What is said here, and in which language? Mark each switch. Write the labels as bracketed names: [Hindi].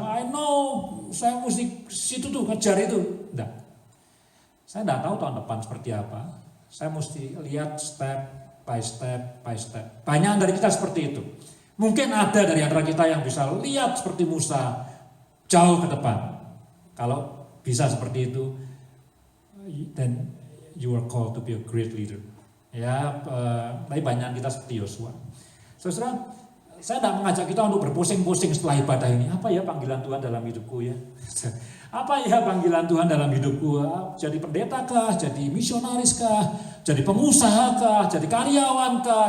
[English] I know, [Indonesian] saya mesti situ tuh kejar itu. Enggak. Saya enggak tahu tahun depan seperti apa. Saya mesti lihat [English] step by step by step. [Indonesian] Banyak dari kita seperti itu. Mungkin ada dari antara kita yang bisa lihat seperti Musa jauh ke depan. Kalau bisa seperti itu, [English] then you are called to be a great leader. [Indonesian] Ya, tapi banyak kita seperti Yosua. Saudara, saya tidak mengajak kita untuk berpusing-pusing setelah ibadah ini. Apa ya panggilan Tuhan dalam hidupku ya? Apa ya panggilan Tuhan dalam hidupku? Jadi pendeta kah? Jadi misionaris kah? Jadi pengusaha kah? Jadi karyawan kah?